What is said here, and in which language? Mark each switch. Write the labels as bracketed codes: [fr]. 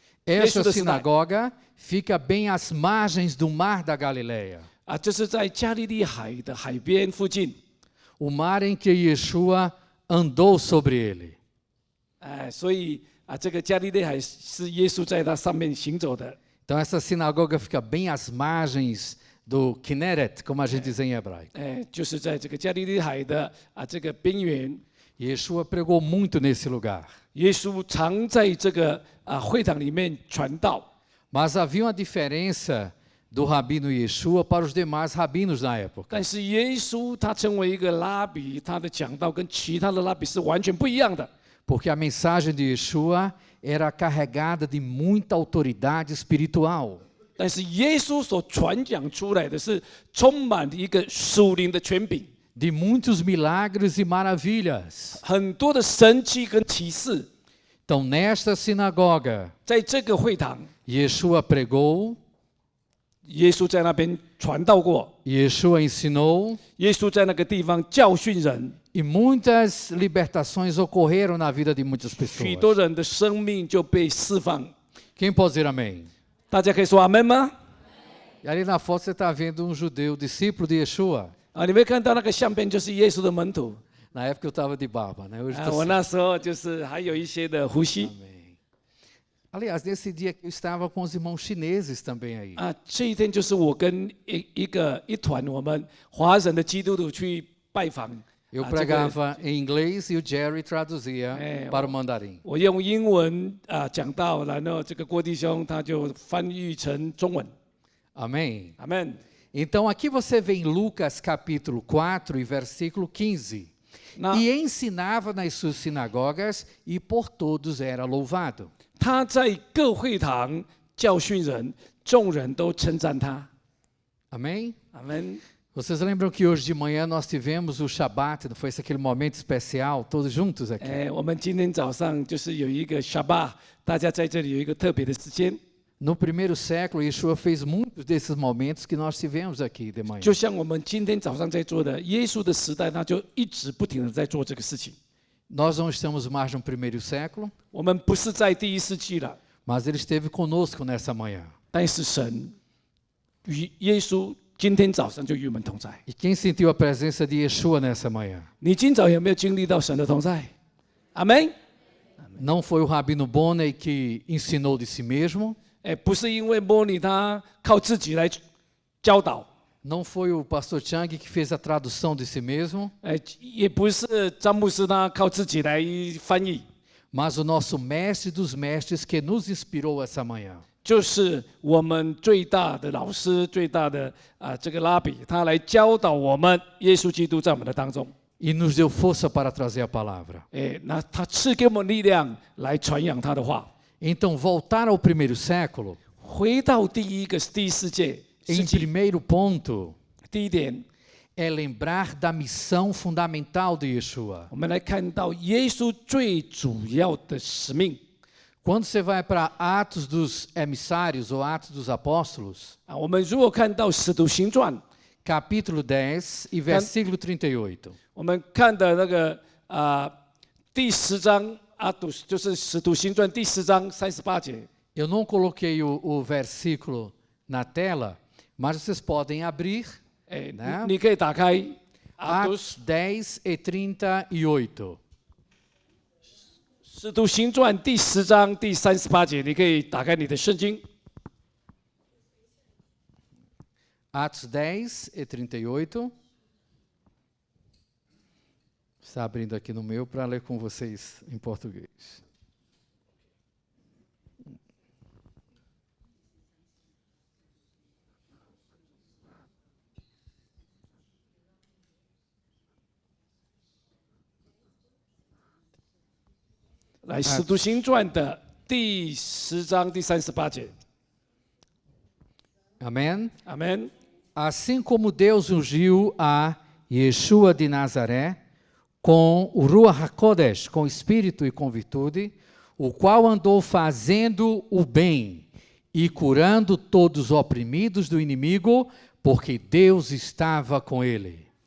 [pt] Essa Esse do Sinai. sinagoga fica bem às margens do mar da Galileia, [zh] 这是在加利利海的海边附近， [pt] o mar em que Yeshua andou sobre ele. [zh] 所以这个加利利海是耶稣在它上面行走的。 [pt] Então essa sinagoga fica bem às margens do Kinneret, como a gente diz em hebraico. [zh] 就是在这个加利利海的这个边缘， [pt] Yeshua pregou muito nesse lugar. [zh] 耶稣常在这个会堂里面传道。 [pt] Mas havia uma diferença do rabino Yeshua para os demais rabinos na época. [zh] 但是耶稣他成为一个拉比，他的讲道跟其他的拉比是完全不一样的。 [pt] Porque a mensagem de Yeshua era carregada de muita autoridade espiritual. [zh] 但是耶稣所传讲出来的是充满一个属灵的权柄， [pt] De muitos milagres e maravilhas. [zh] 很多的神迹跟奇事， [pt] Então, nesta sinagoga, [zh] 在这个会堂， [pt] Yeshua pregou, [zh] 耶稣在那边传道过， [pt] Yeshua ensinou, [zh] 耶稣在那个地方教训人， [pt] e muitas libertações ocorreram na vida de muitas [zh] 许多 [pt] pessoas. [zh] 人的生命就被释放。 [pt] Quem pode dizer amém? [zh] 大家可以说阿门吗？ [pt] E ali na foto você está vendo um judeu, discípulo de Yeshua. [zh] 啊，你会看到那个相片就是耶稣的门徒。 [pt] Na época eu estava de barba, né? Hoje 啊， estou [zh] 我 [pt] sem. [zh] 那时候就是还有一些的呼吸。 [pt] Amém. Aliás, nesse dia que eu estava com os irmãos chineses também aí. [zh] 啊，这一天就是我跟一团我们华人的基督徒去拜访。 [pt] Eu [zh] 啊这个 [pt] pregava em inglês e o Jerry traduzia para o mandarim. [zh] 我用英文啊讲道，然后这个郭弟兄他就翻译成中文。 [pt] Amém? [zh] 阿门。 [pt] Então aqui você vê em Lucas capítulo 4 e versículo 15. [zh] 那 [pt] E ensinava nas suas sinagogas e por todos era louvado. [zh] 他在各会堂教训人，众人都称赞他。 [pt] Amém? [zh] 阿门。 [pt] Vocês lembram que hoje de manhã nós tivemos o Shabat, não foi esse aquele momento especial, todos juntos aqui? [zh] 我们今天早上就是有一个 Shabbat，大家在这里有一个特别的时间。 [pt] No primeiro século, Yeshua fez muitos desses momentos que nós tivemos aqui de manhã. [zh] 就像我们今天早上在做的，耶稣的时代，他就一直不停的在做这个事情。 [pt] Nós não estamos mais no primeiro século, [zh] 我们不是在第一世纪了， [pt] mas ele esteve conosco nessa manhã. [zh] 但是神与耶稣今天早上就与我们同在。 [pt] E quem sentiu a presença de Yeshua nessa manhã? [zh] 你今早有没有经历到神的同在？阿门。 [pt] Não foi o Rabino Bonner que ensinou de si mesmo, [zh] 不是因为莫尼他靠自己来教导， [pt] não foi o pastor Chang que fez a tradução de si mesmo, [zh] 也不是詹姆斯他靠自己来翻译， [pt] mas o nosso mestre dos mestres que nos inspirou essa manhã. [zh] 就是我们最大的老师、最大的这个拉比，他来教导我们耶稣基督在我们的当中。 [pt] E nos deu força para trazer a palavra. [zh] 那他赐给我们力量来传扬他的话。 [pt] Então, voltar ao primeiro século, [zh] 回到第一世界， [pt] em [zh] 世纪 [pt] primeiro ponto, [zh] 第一点， [pt] é lembrar da missão fundamental de Yeshua. [zh] 我们来看到耶稣最主要的使命。 [pt] Quando você vai para Atos dos Emissários ou Atos dos Apóstolos, [zh] 我们如果看到《使徒行传》， [pt] capítulo 10 e versículo 38. [zh] 我们看的那个第10章阿杜就是《使徒行传》第10章38节。 [pt] Eu não coloquei o versículo na tela, mas vocês podem abrir. [zh] 你可以打开阿杜 [pt] Atos 10 e 38. [zh] 使徒行传第10章第38节，你可以打开你的圣经。 [pt] Atos 10 e 38. Está abrindo aqui no meu para ler com vocês em português. [zh] 《来，使徒行传》的第10章第38节。 [pt] Amém? [zh] 阿门。 [pt] Assim como Deus ungiu a Yeshua de Nazaré com o Ruach HaKodesh, com espírito e com virtude, o qual andou fazendo o bem e curando todos os oprimidos do inimigo, porque Deus estava com ele.